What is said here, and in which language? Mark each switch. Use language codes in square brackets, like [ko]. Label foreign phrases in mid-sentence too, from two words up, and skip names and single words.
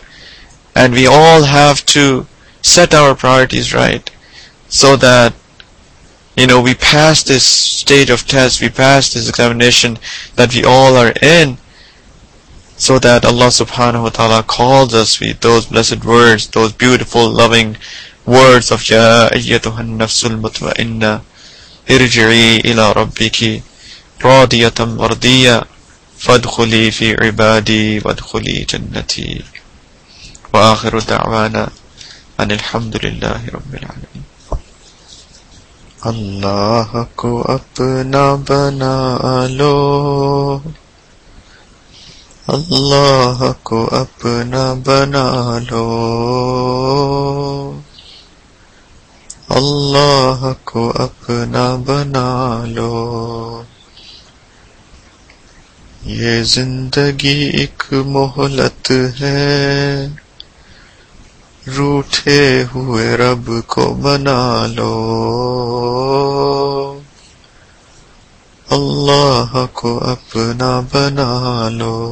[en] And we all have to set our priorities right. So that, we pass this stage of test, we pass this examination that we all are in. So that Allah subhanahu wa ta'ala calls us with those blessed words, those beautiful, loving words of [ar] يا أيتها النفس المطمئنة ارجعي إلى ربك راضية مرضية فادخلي في عبادي وادخلي جنتي وآخر دعوانا أن الحمد لله رب العالمين. [hi] अल्लाह को अपना बना लो, अल्लाह को अपना बना लो, अल्लाह को अपना बना लो. ये जिंदगी एक मोहलत है, रूठे हुए रब को बना लो, अल्लाह को अपना बना लो.